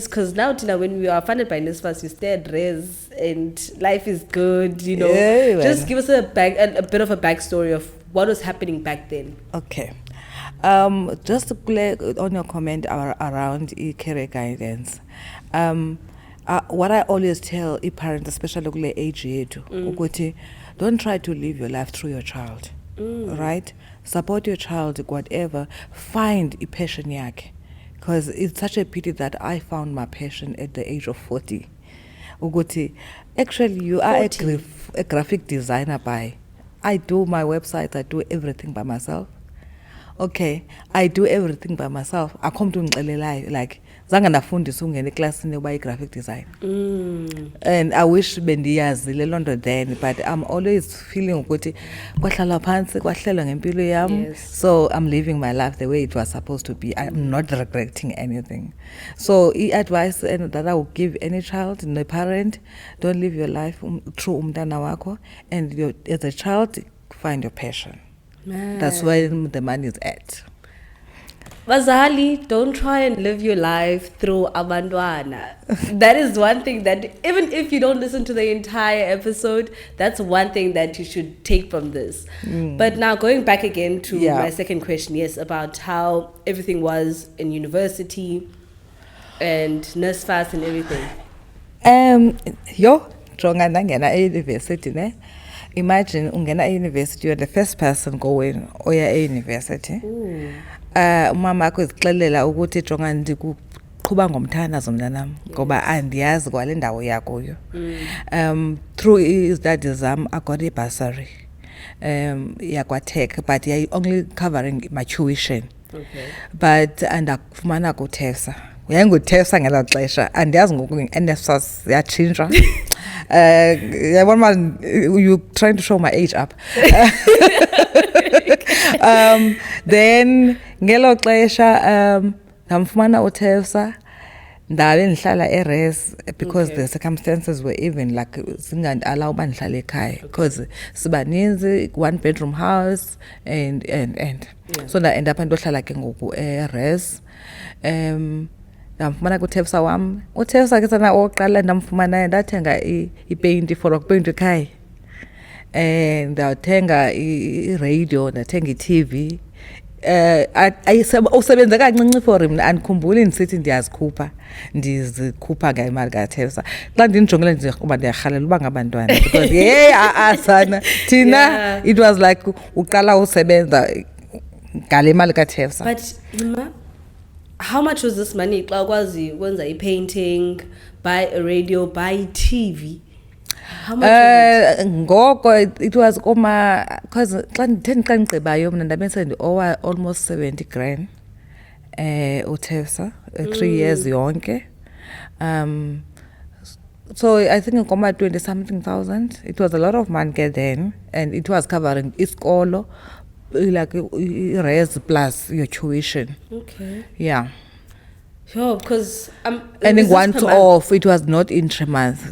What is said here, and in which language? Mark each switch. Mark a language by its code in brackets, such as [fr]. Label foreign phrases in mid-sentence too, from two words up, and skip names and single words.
[en] Because now, when we are funded by NSFAS, you stay at res and life is good, you know. Just give us a bit of a backstory of what was happening back then. Okay. Just to play on your comment around career guidance. What I always tell parents, especially [xh] kule age yethu, ukuthi [en] don't try to live your life through your child. Right? Support your child, whatever. Find a passion yakhe. Because it's such a pity that I found my passion at the age of 40. Ukuthi, actually, you are a graphic designer I do my website, I do everything by myself. Okay, I do everything by myself. I come to like [xh] zange ndafundisa ungena eklasini yoba [en] graphic design. And I wish [xh] bendiyazi le lonto [en] then, but I'm always feeling [xh] ukuthi kwahlala phansi kwahlelwa ngempilo yami. [en] So I'm living my life the way it was supposed to be. I'm not regretting anything. So advice that I would give any child, no parent, don't live your life through [xh] umntana wakho, [en] and as a child find your passion. Man. That's where the money is at. Bazali, don't try and live your life through abandwana. That is one thing that, even if you don't listen to the entire episode, that's one thing that you should take from this. But now going back again to my second question, about how everything was in university and NSFAS and everything. [xh] Jonga nangena university ne. [en] Imagine ungena university, you're the first person going oya university. [xh] Umama akho izixelela ukuthi Jonga ndikuqhuba ngomthandazo mntanami ngoba andiyazi kwale ndawo yakuyo. [en] Through his dad's I got a bursary. Yakwa-tech, but only covering my tuition. [xh] But andakufumana kuTEFSA. uTEFSA ngelo xesha andiyazi ngoku NSFAS yatshintsha. [en] You trying to show my age up. [xh] Then ngelo xesha ndamfumana uTEFSA, ndabe ndihlala eres because [en] Okay. the circumstances were even like [xh] singandiallow uba ndihlale ekhaya [en] because sibaninzi 1-bedroom house and so ndaenda [xh] apha ndohlala ke ngoku eres ndamfumana kuThefsa wam uThefsa ke sana oqala ndamfumana ndathenga ipeyinti for ukupeyinta ekhaya ndathenga i-radio ndathenga i-TV usebenze kancinci for mna andikhumbuli ndisithi ndizikhupha ngemali kaThefsa xa ndinijongile ndikuba ndiyarhalela uba ngabantwana because sana thina [en] it was like [xh] uqala usebenza ngale mali kaThefsa. [en] But Ima, how much was this money [xh] xa ukwazi ukwenza [en] i-painting, buy a radio, buy TV? How much was it? Ngoko it was because [xh] xa ndigqibayo mna ndabe sendiowa [en] almost 70 grand uThefsa 3 years yonke so I think ngoma 20 something thousand. It was a lot of money then and it was covering isikolo like res plus your tuition. Okay. Yeah. Sure, because And in once off, it was not intra-month.